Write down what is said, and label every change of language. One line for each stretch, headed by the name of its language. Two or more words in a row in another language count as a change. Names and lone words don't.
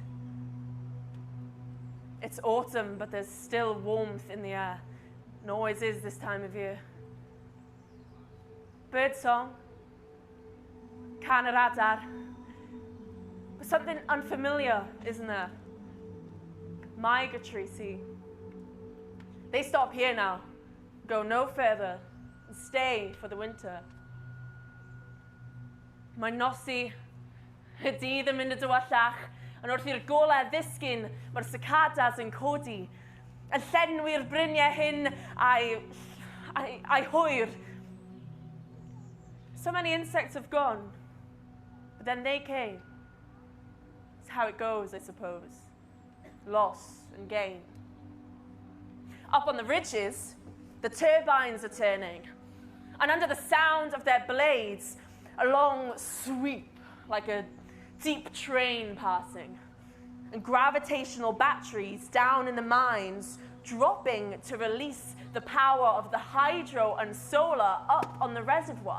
English: It's autumn, but there's still warmth in the air. It always is this time of year. Bird song.
Welsh: Can yr adar.
English: But something unfamiliar, isn't there? Migratory, see. They stop here now, go no further, and stay for the winter.
Welsh: Mae nosi, y dydd yn mynd y dywallach, yn wrth i'r golau ddisgyn, mae'r cicadas yn codi, yn llenwi'r bryniau hyn a'i hwyr.
English: So many insects have gone, but then they came. It's how it goes, I suppose. Loss and gain. Up on the ridges, the turbines are turning, and under the sound of their blades, a long sweep like a deep train passing, and gravitational batteries down in the mines dropping to release the power of the hydro and solar up on the reservoir.